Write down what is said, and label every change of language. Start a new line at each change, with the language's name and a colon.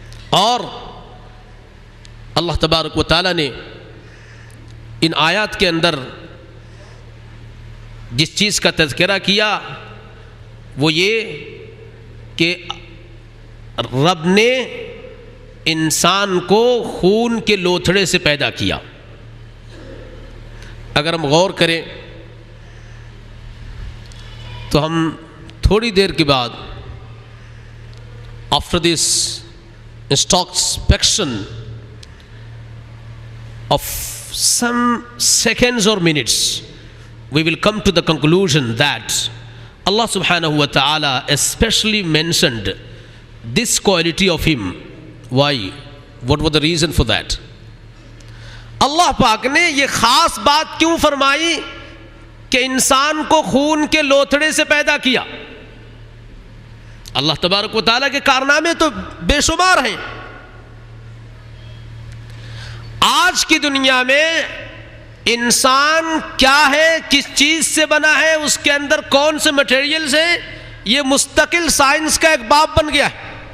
Urdu: اور اللہ تبارک و تعالیٰ نے ان آیات کے اندر جس چیز کا تذکرہ کیا وہ یہ کہ رب نے انسان کو خون کے لوتھڑے سے پیدا کیا. اگر ہم غور کریں تو ہم تھوڑی دیر کے بعد
English: after this introspection of some seconds or minutes, we will come to the conclusion that Allah subhanahu wa ta'ala especially mentioned this quality of him. Why? What was the reason for that?
Urdu: اللہ پاک نے یہ خاص بات کیوں فرمائی کہ انسان کو خون کے لوتھڑے سے پیدا کیا؟ اللہ تبارک و تعالیٰ کے کارنامے تو بے شمار ہیں، آج کی دنیا میں انسان کیا ہے، کس چیز سے بنا ہے، اس کے اندر کون سے مٹیریلز ہیں، یہ مستقل سائنس کا ایک باب بن گیا ہے.